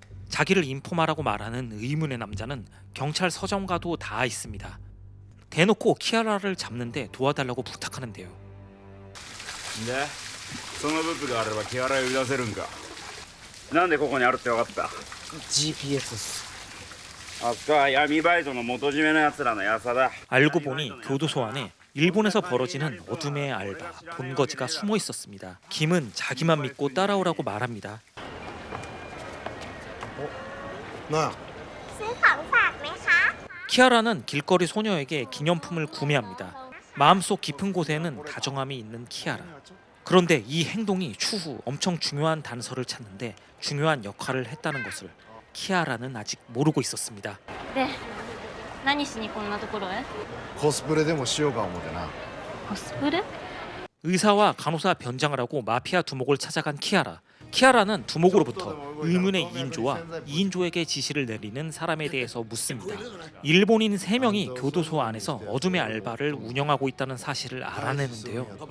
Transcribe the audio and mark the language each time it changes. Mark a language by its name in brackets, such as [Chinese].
[Korean] 자기를 인포마라고 말하는 의문의 남자는 경찰서장과도 닿아 있습니다. 대놓고 키아라를 잡는데 도와달라고 부탁하는데요. 네? [Japanese] そのブツがあればキアラを呼び出せるんかなんでここにあるって分かった GPS っすあっか闇バイトの元締めのやつらのヤサだ [Korean] 알고 보니 교도소 안에 일본에서 벌어지는 어둠의 알바 본거지가 숨어 있었습니다. 김은 자기만 믿고 따라오라고 말합니다. [Thai] ซื้อของฝากไหมคะ [Korean] 키아라는 길거리 소녀에게 기념품을 구매합니다. 마음속 깊은 곳에는 다정함이 있는 키아라. 그런데 이 행동이 추후 엄청 중요한 단서를 찾는데 중요한 역할을 했다는 것을 키아라는 아직 모르고 있었습니다. [Japanese] で何しにこんなところへコスプレでもしようか思ってなコスプレ [Korean] 의사와 간호사 변장을 하고 마피아 두목을 찾아간 키아라. 키아라는 두목으로부터 의문의 2인조와 2인조에게 지시를 내리는 사람에 대해서 묻습니다. 일본인 3명이 교도소 안에서 어둠의 알바를 운영하고 있다는 사실을 알아내는데요.